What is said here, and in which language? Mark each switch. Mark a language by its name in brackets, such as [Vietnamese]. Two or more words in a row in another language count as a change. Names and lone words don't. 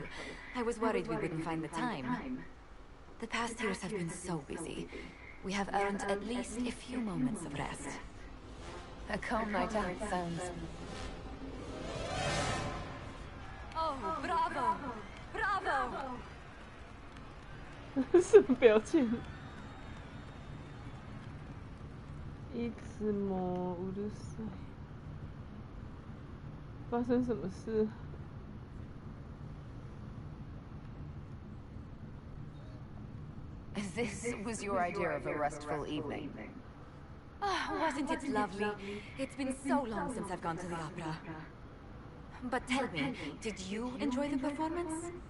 [English] I was worried we wouldn't find the time. The past years have been so busy. We have earned at least a few moments of rest. A calm night out sounds... Oh, bravo! Bravo! [Chinese] 什么表情？ [Japanese] いつもうるさい。 [Chinese] 发生什么事？ [English] This was your idea of a restful evening. Wasn't it lovely? It's been so long since I've gone to the opera. But tell me, did you enjoy the performance?